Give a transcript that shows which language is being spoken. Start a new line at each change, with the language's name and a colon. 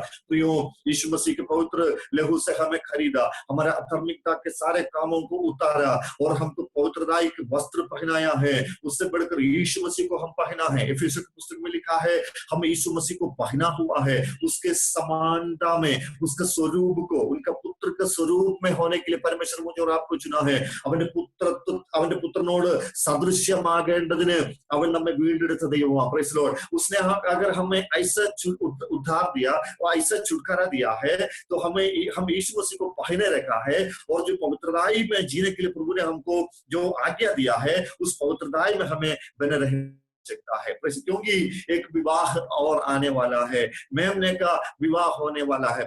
Hindi: तो यूं यीशु मसीह के पवित्र लहू से हमें खरीदा, हमारा अधर्मिकता के सारे कामों को उतारा, और हमको पवित्रताई के वस्त्र पहनाया है। उससे बढ़कर यीशु मसीह को हम पहना है। इफिसियों की पुस्तक में लिखा है हम यीशु मसीह को पहना हुआ है, उसके समानता में, उसके स्वरूप को, उनका पुत्र के स्वरूप में होने के लिए परमेश्वर मुझे और आपको चुना है।
Malayalam: അവന്റെ पुत्रनोട് സദൃശ്യമാകേണ്ടതിന് അവൻ നമ്മെ വീണ്ടെടുത്ത ദൈവമാണ്।
English: Praise Lord.
Hindi: उसने अगर हमें ऐसा उद्धार दिया और ऐसा छुटकारा दिया है, तो हम यीशु मसीह को पहने रखा है, और जो पवित्रताई में जीने के लिए प्रभु ने हमको जो आज्ञा दिया है, उस पवित्रताई में हमें बने रहना आवश्यकता है, क्योंकि एक विवाह और आने वाला है, मेमने का विवाह होने वाला है।